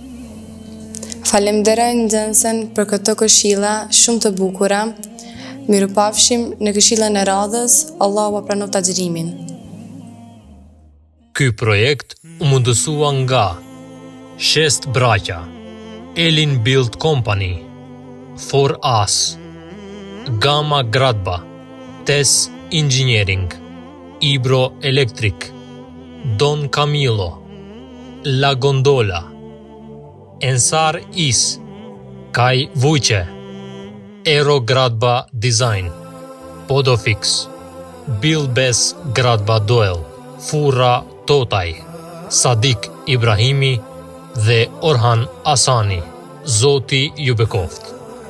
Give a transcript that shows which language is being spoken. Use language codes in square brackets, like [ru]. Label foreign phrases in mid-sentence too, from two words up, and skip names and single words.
[sq] Falenderoj nxënësen për këto këshilla shumë të bukura. Mirupafshim në këshillën e radhës. Allahu pa pranoft agjërimin. Ky projekt u mundësua nga Shest Braqa, Elin Build Company, For Us, Gama Gradba, Tes Engineering, Ibro Electric, Don Camilo, La Gondola, Ensar Is, Kai Vujce, Aero Gradba Design, Podofix, Bilbes Gradba Doel, Furra Totaj, Sadik Ibrahimi dhe Orhan Asani. Zoti ju bekoft.